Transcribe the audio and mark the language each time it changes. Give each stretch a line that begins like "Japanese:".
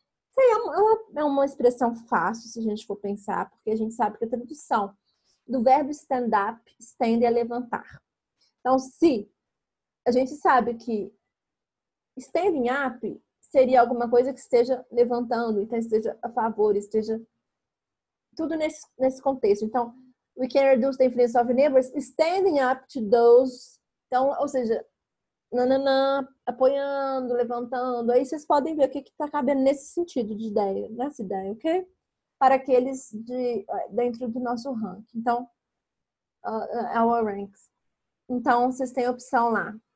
Portuguese: Isso aí é uma expressão fácil, se a gente for pensar, porque a gente sabe que a tradução do verbo stand up, stand é levantar. Então, se a gente sabe que standing up seria alguma coisa que esteja levantando, então esteja a favor, esteja tudo nesse contexto. Então,
English: we can reduce the influence of neighbors standing up to those.
Portuguese: Então, ou seja, nananã, apoiando, levantando. Aí vocês podem ver o que está cabendo nesse sentido de ideia, nessa ideia, ok? Para aqueles dentro do nosso ranking. Então,
English: our ranks.
Portuguese: Então, vocês têm a opção lá.